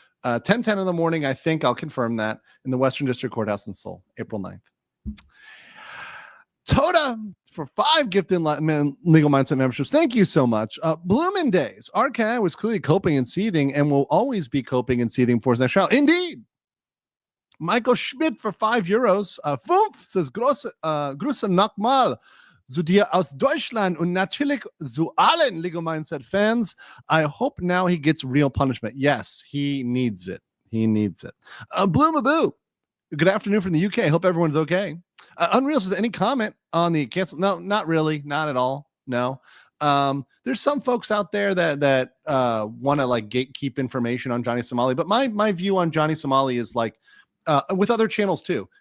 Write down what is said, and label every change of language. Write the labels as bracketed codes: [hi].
[en] 10:10 in the morning. I think I'll confirm that in the Western District Courthouse in Seoul, April 9th. Toda for 5 gifted legal mindset memberships. Thank you so much. Bloomin' Days. RKI was clearly coping and seething and will always be coping and seething for his next trial. Indeed. Michael Schmidt for €5. [de] Fünf says, Grüße nochmal zu dir aus Deutschland und natürlich zu allen Legal Mindset fans. [en] I hope now he gets real punishment. Yes, he needs it. He needs it. Bloomaboo. Good afternoon from the UK. I hope everyone's okay. Unreal says, any comment on the cancel? No, not really. Not at all. No. There's some folks out there that want to like gatekeep information on Johnny Somali, but my view on Johnny Somali is like, with other channels too.